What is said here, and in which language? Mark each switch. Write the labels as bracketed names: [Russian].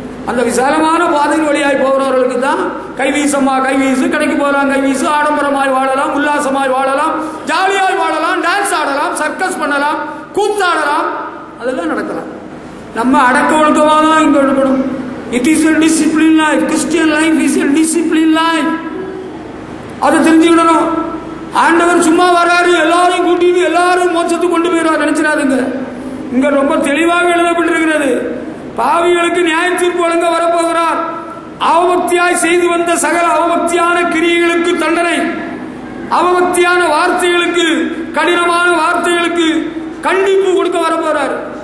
[Tamil] அந்த விசாலமான பாதையின் வழியாய் போகிறவர்களுக்கு தான் கைவீசமா கைவீசு, கடைக்கு போகலாம் கைவீசு, ஆடம்பரமாய் வாழலாம், உல்லாசமாய் வாழலாம், ஜாலியாய் வாழலாம், டான்ஸ் ஆடலாம், சர்க்கஸ் பண்ணலாம், கூத்தாடலாம், அதெல்லாம் நடக்கலாம். நம்ம அடக்க ஒழுக்கமாக தான் இங்க இருக்கணும். [English] It is a disciplined life. Christian life is a disciplined life. [Tamil] அதை தெரிஞ்சுக்கணும். ஆண்டவர் சும்மா வராரு எல்லாரையும் கூட்டிட்டு எல்லாரும் மோட்சத்துக்கு கொண்டு போயிடுவார் நினைச்சிடாதுங்க. இங்க ரொம்ப தெளிவாக எழுதப்பட்டிருக்கிறது, பாவிகளுக்கு நியாய தீர்ப்பு வழங்க வரப்போகிறார். அவபக்தியாய் செய்து வந்த சகல அவபக்தியான கிரியைகளுக்கு தண்டனை, அவபக்தியான வார்த்தைகளுக்கு, கடினமான வார்த்தைகளுக்கு கண்டிப்பு கொடுக்க வரப்போறார்.